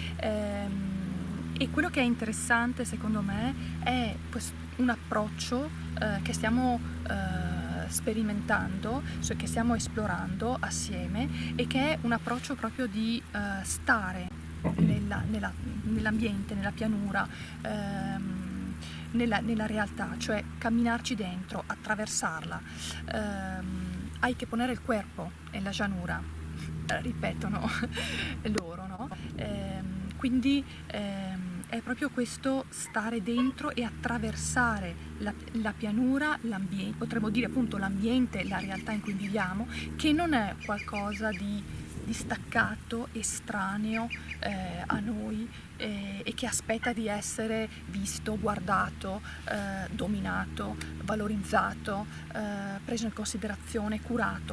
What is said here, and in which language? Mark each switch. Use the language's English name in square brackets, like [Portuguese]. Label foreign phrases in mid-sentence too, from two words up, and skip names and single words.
[Italian] E quello che è interessante secondo me è un approccio che stiamo sperimentando, che stiamo esplorando assieme e che è un approccio proprio di stare nell'ambiente, nella pianura, nella realtà, cioè camminarci dentro, attraversarla. [Spanish] Hay que poner il cuerpo en la llanura, [Italian] ripetono loro, no? Quindi è proprio questo stare dentro e attraversare la pianura, l'ambiente, potremmo dire appunto l'ambiente, la realtà in cui viviamo, che non è qualcosa di staccato, estraneo a noi e che aspetta di essere visto, guardato, dominato, valorizzato, preso in considerazione, curato.